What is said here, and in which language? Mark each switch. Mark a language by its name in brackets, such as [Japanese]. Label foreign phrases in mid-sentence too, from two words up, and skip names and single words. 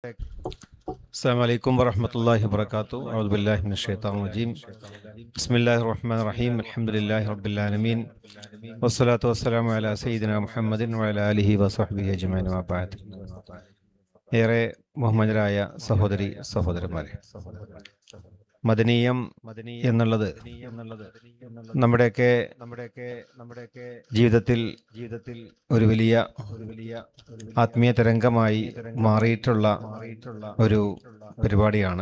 [Arabic] السلام عليكم ورحمة الله وبركاته. أعوذ بالله من الشيطان الرجيم. بسم الله الرحمن الرحيم. الحمد لله رب العالمين والصلاة والسلام على سيدنا محمد وعلى آله وصحبه أجمعين وما بعد. [Malayalam] ഏറെ ബഹുമാന്യരായ സഹോദരി സഹോദരന്മാരെ, മദനീയം എന്നുള്ളത് നമ്മുടെയൊക്കെ ജീവിതത്തിൽ ഒരു വലിയ ആത്മീയ തരംഗമായി മാറിയിട്ടുള്ള ഒരു പരിപാടിയാണ്.